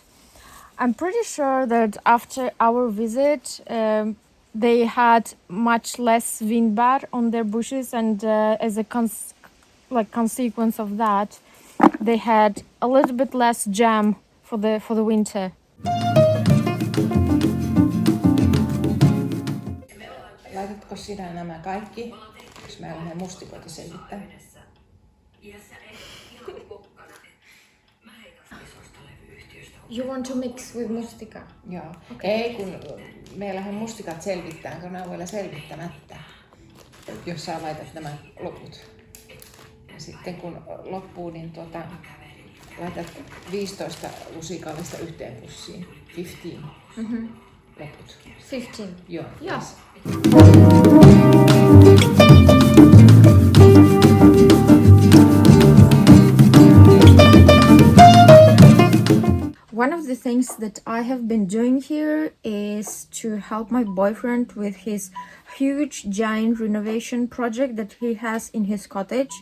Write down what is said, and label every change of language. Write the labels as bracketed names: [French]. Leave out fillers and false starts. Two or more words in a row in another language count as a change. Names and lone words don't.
[English] I'm pretty sure that after our visit, they had much less vinbär on their bushes, and as a consequence of that, they had a little bit less jam for the winter. [Finnish] Laitatko sinä nämä kaikki, jos mä lähden mustikoita selvittämään? [English] You want to mix with mustika? [Finnish] Joo. Okay. Ei, kun me lähden mustikat selvittämään, kun ne on vielä selvittämättä. Jos sä laitat nämä loput. Ja sitten kun loppuu, niin laitat 15 lusikallista yhteen pussiin. 15. Mm-hmm. Loput. 15? Joo. [English] Yes. One of the things that I have been doing here is to help my boyfriend with his huge giant renovation project that he has in his cottage.